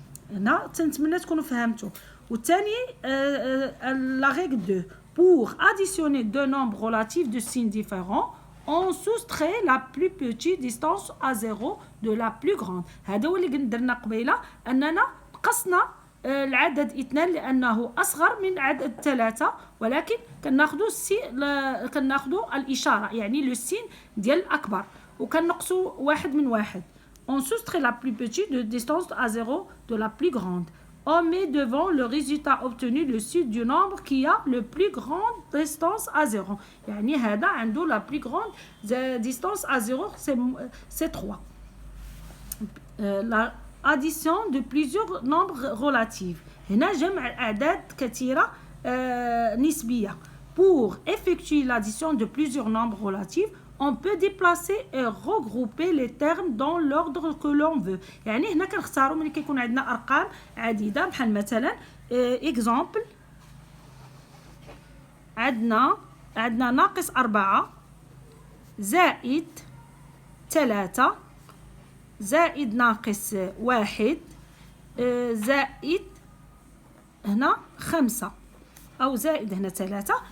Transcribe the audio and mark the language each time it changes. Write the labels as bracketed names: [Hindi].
[Arabic] هنا تنتمنى تكونوا فهمتوا. والثاني [French] la règle 2. Pour additionner deux nombres relatifs de signes différents, on soustrait la plus petite distance à 0 de la plus grande. [Arabic] هذا هو اللي درنا قبيله، أننا قسنا العدد 2 لأنه أصغر من عدد 3، ولكن كناخذوا الإشارة يعني لو سين ديال الأكبر وكنقصوا واحد من واحد. [French] On soustrait la plus petite distance à 0 de la plus grande. On met devant le résultat obtenu le sud du nombre qui a le plus grande distance à 0. [Arabic] يعني هذا عنده [French] la plus grande distance à 0 c'est 3. La addition de plusieurs nombres relatifs. [Arabic] هنا جمع أعداد كثيرة نسبية. [French] Pour effectuer l'addition de plusieurs nombres relatifs, on peut déplacer et regrouper les termes dans l'ordre que l'on veut. [Arabic] يعني هنا كنختاروا ملي كيكون عندنا أرقام عديدة، بحال مثلا example عندنا ناقص 4 زائد 3 زائد ناقص 1 زائد هنا 5 أو زائد هنا 3.